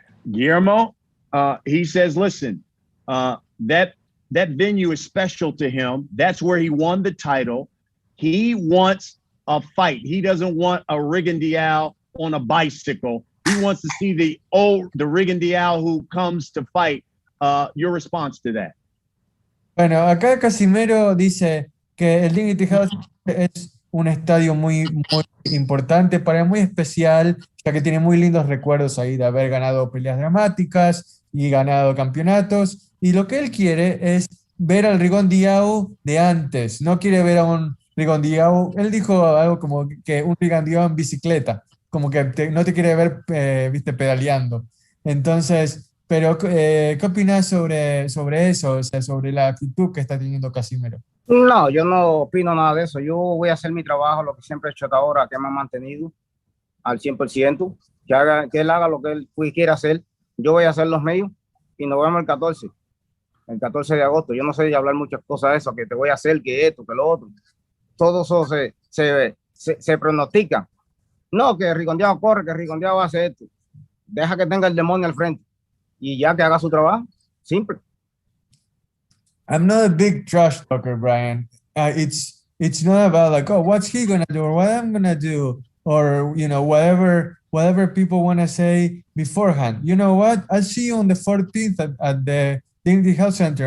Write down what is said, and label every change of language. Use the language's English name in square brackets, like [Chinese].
[English] Guillermo, he says, listen, that venue is special to him. That's where he won the title. He wants a fight. He doesn't want a Rigondeaux on a bicycle. He wants to see the Rigondeaux who comes to fight. Your response to that? [Spanish] Bueno, acá Casimero dice que el Dignity House es un estadio muy importante para él, muy especial, ya que tiene muy lindos recuerdos ahí de haber ganado peleas dramáticas y ganado campeonatos. Y lo que él quiere es ver al Rigondeaux de antes. No quiere ver a un Rigondeaux. Él dijo algo como que un Rigondeaux en bicicleta, como que no te quiere ver, viste, pedaleando. Entonces, pero ¿qué opinas sobre eso? O sea, sobre la actitud que está teniendo Casimero. No, yo no opino nada de eso. Yo voy a hacer mi trabajo, lo que siempre he hecho hasta ahora, que me ha mantenido al 100%. Que él haga lo que él quiera hacer. Yo voy a hacer los míos y nos vemos el 14 de agosto. Yo no sé de hablar muchas cosas de eso, que te voy a hacer, que esto, que lo otro. Todo eso se pronostica. No, que Rigondeaux corre, que Rigondeaux hace esto. Deja que tenga el demonio al frente y ya que haga su trabajo. Simple. [English] I'm not a big trash talker, Brian. It's not about like, oh, what's he gonna do or what I'm gonna do or you know whatever people want to say beforehand. You know what? I'll see you on the 14th at the Dignity Health Center.